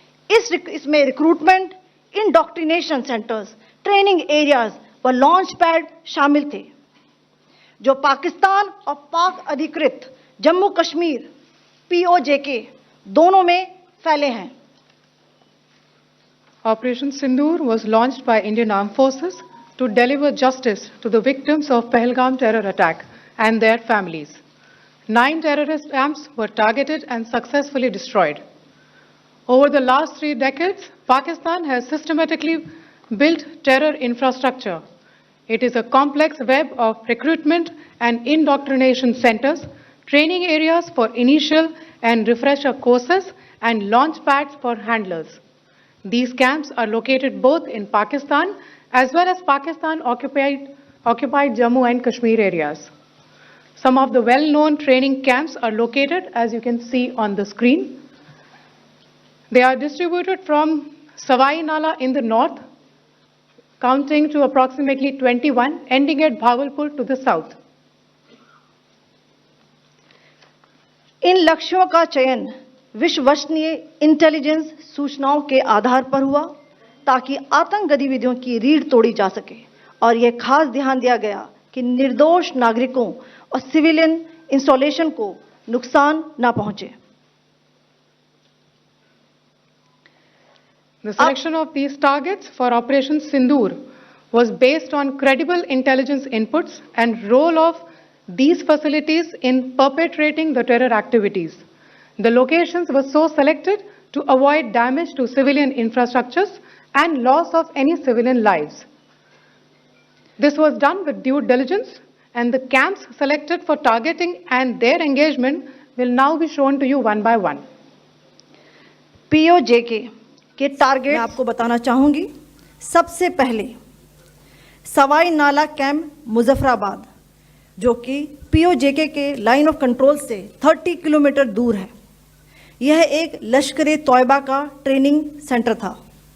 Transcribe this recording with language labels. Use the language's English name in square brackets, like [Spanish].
[Hindi] इसमें recruitment, indoctrination centres, training areas व launch pad शामिल थे, जो पाकिस्तान और पाक अधिकृत जम्मू कश्मीर POJK दोनों में फैले हैं। [English] Operation Sindoor was launched by Indian Armed Forces to deliver justice to the victims of Pahalgam terror attack and their families. 9 terrorist camps were targeted and successfully destroyed. Over the last 3 decades, Pakistan has systematically built terror infrastructure. It is a complex web of recruitment and indoctrination centers, training areas for initial and refresher courses, and launch pads for handlers. These camps are located both in Pakistan as well as Pakistan occupied Jammu and Kashmir areas. Some of the well-known training camps are located, as you can see on the screen. They are distributed from Savai Nala in the north, counting to approximately 21, ending at Bhavalpur to the south. [Hindi] इन लक्ष्यों का चयन विश्वसनीय intelligence सूचनाओं के आधार पर हुआ, ताकि आतंक गतिविधियों की रीढ़ तोड़ी जा सके, और यह खास ध्यान दिया गया कि निर्दोष नागरिकों और सिविलियन इंस्टॉलेशन को नुकसान न पहुंचे। [English] The selection of these targets for Operation Sindoor was based on credible intelligence inputs and role of these facilities in perpetrating the terror activities. The locations were so selected to avoid damage to civilian infrastructures and loss of any civilian lives. This was done with due diligence, and the camps selected for targeting and their engagement will now be shown to you one by one. [Hindi] POJK के target मैं आपको बताना चाहूंगी। सबसे पहले सवाई नाला camp Muzaffarabad, जो कि POJK के लाइन ऑफ कंट्रोल से 30 किलोमीटर दूर है। यह एक लश्कर-ए-तौयबा का ट्रेनिंग सेंटर था।